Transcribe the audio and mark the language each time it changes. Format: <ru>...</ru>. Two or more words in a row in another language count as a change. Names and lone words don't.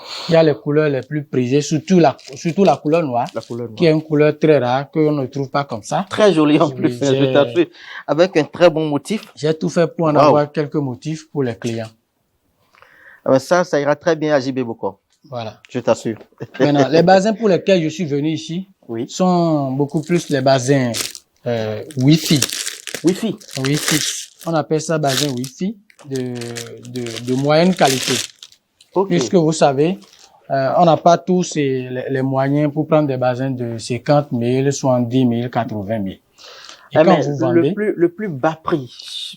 <fr>Il y a les couleurs les plus prisées, surtout la couleur noire, qui est une couleur très rare qu'on ne trouve pas comme ça. Très jolie en plus, je t'assure, avec un très bon motif. J'ai tout fait pour en avoir quelques motifs pour les clients. Ça ira très bien à JB Boko. Voilà. Je t'assure. Maintenant, les bazins pour lesquels je suis venu ici sont beaucoup plus les bazins Wi-Fi. Wi-Fi. Wi-Fi. On appelle ça bazin Wi-Fi de moyenne qualité. Puisque vous savez, on n'a pas tous les moyens pour prendre des bazins de 50 000, 70 000, 80 000. Et quand vous vendez, le plus bas prix,</fr>